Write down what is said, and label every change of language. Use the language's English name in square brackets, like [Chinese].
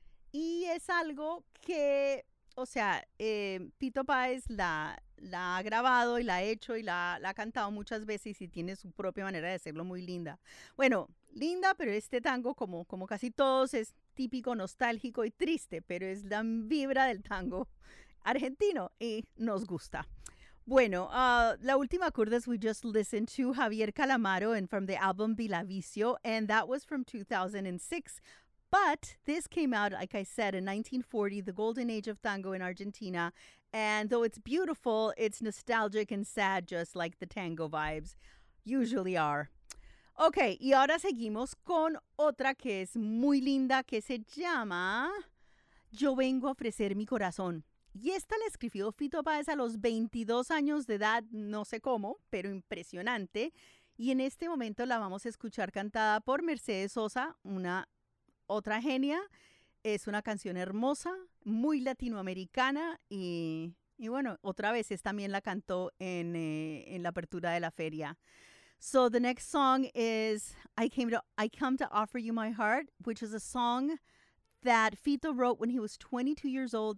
[Spanish] Y es algo que, o sea, Pito Páez la ha grabado y la ha hecho y la ha cantado muchas veces y tiene su propia manera de hacerlo muy linda. Bueno, linda, pero este tango, como casi todos, es típico, nostálgico y triste, pero es la vibra del tango argentino y nos gusta. [English] Bueno, La Última Kurda we just listened to Javier Calamaro and from the album Vila Vicio, and that was from 2006. But this came out, like I said, in 1940, the golden age of tango in Argentina. And though it's beautiful, it's nostalgic and sad, just like the tango vibes usually are. [Spanish] Okay, y ahora seguimos con otra que es muy linda, que se llama Yo Vengo a Ofrecer Mi Corazón. Y esta la escribió Fito Páez a los 22 años de edad, no sé cómo, pero impresionante. Y en este momento la vamos a escuchar cantada por Mercedes Sosa, una otra genia. Es una canción hermosa, muy latinoamericana. Y bueno, otra vez es también la cantó en la apertura de la feria. [English] So the next song is I Come to Offer You My Heart, which is a song that Fito wrote when he was 22 years old.